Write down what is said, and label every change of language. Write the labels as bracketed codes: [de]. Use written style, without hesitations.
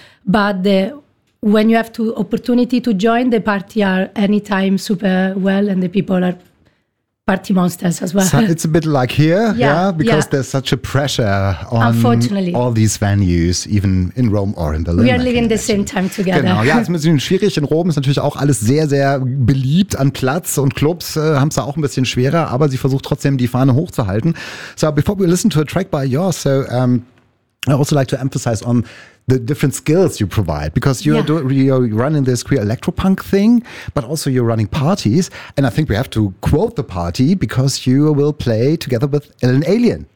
[en] But when you have the opportunity to join, the party are anytime super well and the people are party monsters as well. So it's a bit like here, because there's such a pressure on all these venues, even in Rome or in Berlin. We are living the same time together. [de] Genau, ja, es ist ein bisschen schwierig. In Rom ist natürlich auch alles sehr, sehr beliebt an Platz und Clubs haben es da auch ein bisschen schwerer, aber sie versucht trotzdem die Fahne hochzuhalten. [en] So before we listen to a track by yours, I also like to emphasize on the different skills you provide, because you're running this queer electropunk thing, but also you're running parties. And I think we have to quote the party because you will play together with Ellen Alien.